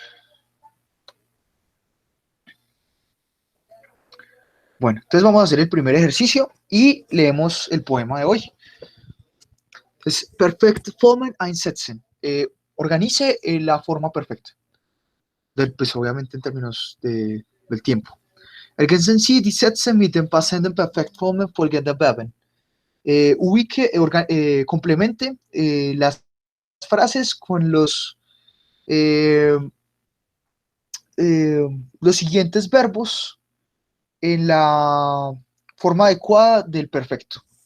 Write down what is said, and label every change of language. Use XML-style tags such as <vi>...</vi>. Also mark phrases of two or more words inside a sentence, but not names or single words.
<es>Bueno, entonces vamos a hacer el primer ejercicio y leemos el poema de hoy.</es> <de>Entonces, perfect Formen einsetzen.</de> <es>Organice la forma perfecta. Pues obviamente en términos del tiempo.</es> <de>Ergänzen Sie die Sätze mit den passenden Perfektformen folgender Verben.</de> <es>Ubique, complemente las frases con eh, los siguientes verbos en la forma adecuada del perfecto.</es>